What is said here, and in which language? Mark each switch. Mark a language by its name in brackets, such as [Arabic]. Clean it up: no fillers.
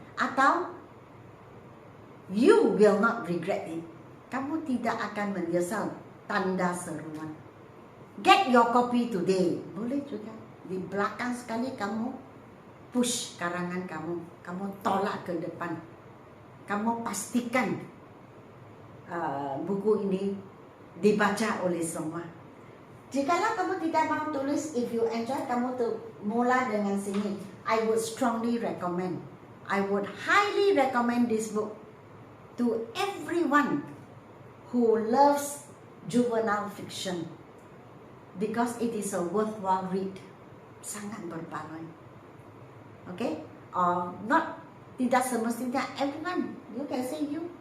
[English] Atau, you will not regret it. [Malay] Kamu tidak akan menyesal, tanda seruan. [English] Get your copy today. [Malay] Boleh juga. Di belakang sekali kamu push karangan kamu tolak ke depan. Kamu pastikan buku ini dibaca oleh semua. Jikalau kamu tidak mau tulis, [English] if you enjoy, [Malay] kamu mula dengan sini. [English] I would strongly recommend. I would highly recommend this book to everyone who loves juvenile fiction, because it is a worthwhile read. [Malay] Sangat berbaloi. Okay? Not, tidak semestinya everyone. [English] You can say you.